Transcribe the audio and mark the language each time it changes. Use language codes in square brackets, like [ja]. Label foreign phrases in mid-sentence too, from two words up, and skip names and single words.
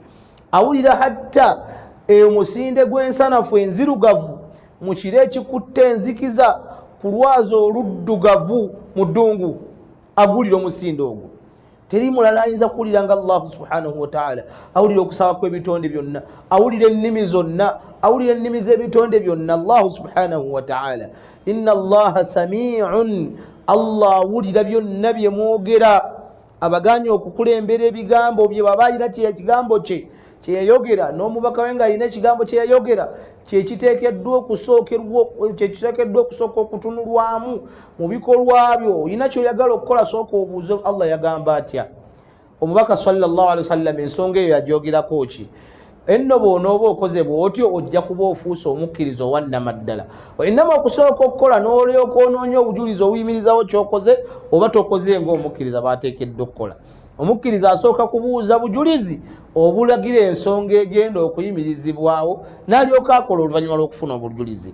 [lg] Awulira hatta omusinde gw'ensanafu enzirugavu mu kiro ekikutte enzikiza ku lwazi oluddugavu mu ddungu, agulira omusinde ogwo. Teri mulala ayinza kuwulira nga Allah [ar] سبحانه وتعالى. [lg] Awulira okusaba kw'ebitonde byonna, awulira ennimi zonna, awulira ennimi z'ebitonde byonna Allah [ar] سبحانه وتعالى. إن الله سميع, [lg] Allah awulira byonna bye mwogera. Abaganya okukulembera ebigambo bye baba ayina ekigambo kye kyeyayogera, n'omubaka we ng'alina ekigambo kyeyayogera, kyekiteekeddwa okusooka okutunulwamu mu bikolwa byo. Olina kyoyagala okukola, sooka obuuze Allah yagamba atya. Omubaka [ar] صلى الله عليه وسلم [lg] ensonga eyo yagyogerako ki? Enno bw'onooba okoze bw'otyo ojja kuba ofuuse omukkiriza owannamaddala. Innama okusooka okukola n'olyoka onoonya obujulizi obuyimirizawo kyokoze oba tokoze ng'omukkiriza baateekeddwa okukola. Omukkiriza asooka kubuuza bujulizi obulagira ensonga egenda okuyimirizibwawo, n'alyoka akola oluvannyuma lw'okufuna obujulizi.